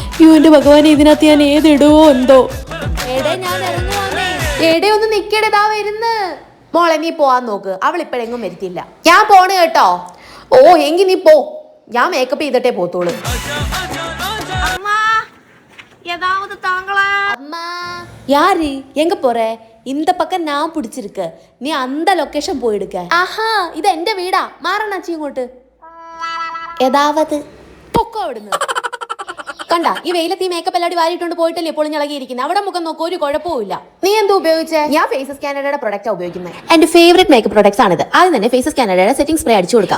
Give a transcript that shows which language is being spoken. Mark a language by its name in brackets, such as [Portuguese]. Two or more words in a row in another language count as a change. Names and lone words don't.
[Malayalam] എന്റെ ഭഗവാൻ, ഇതിനകത്ത് ഞാൻ ഏതിടുവോ എന്തോ. എടേ ഒന്ന് നിക്കടേതാ വരുന്ന്. മോളെ നീ പോവാൻ നോക്ക്, അവൾ ഇപ്പഴെങ്ങും വരുത്തില്ല. ഞാൻ പോണ് കേട്ടോ. ഓ എങ്കി നീ പോ, ഞാൻ മേക്കപ്പ് ചെയ്തിട്ടേ പോത്തോളൂ. [Tamil] அம்மா யாரு எங்க போற? இந்த பக்கம் நான் பிடிச்சிருக்கு, நீ அந்த லொகேஷன் போயிடுக்க. [Malayalam] ആഹാ ഇത് എന്റെ വീടാ, മാറണാച്ചി ഇങ്ങോട്ട്. [Tamil] ஏதாவது [Malayalam] പൊക്കോ അവിടുന്ന്. കണ്ട ഈ വെയിലത്ത് ഈ മേക്കപ്പ് എല്ലാടി വാരിയിട്ടുണ്ട് പോയിട്ടല്ലേ പൊളിഞ്ഞളകിയിരിക്കുന്നത്. അവിടെ മുഖം നോക്കൂ, ഒരു കുഴപ്പമില്ല. നീ എന്താ ഉപയോഗിച്ചേ? ഞാൻ ഫേസസ് കാനഡയുടെ പ്രൊഡക്റ്റാ ഉപയോഗിക്കുന്നത്. എന്റെ [English] favourite makeup products [Malayalam] ആണിത്. ആദ്യം തന്നെ ഫേസസ് കാനഡയുടെ [English] setting spray [Malayalam] അടിച്ചു കൊടുക്കാം.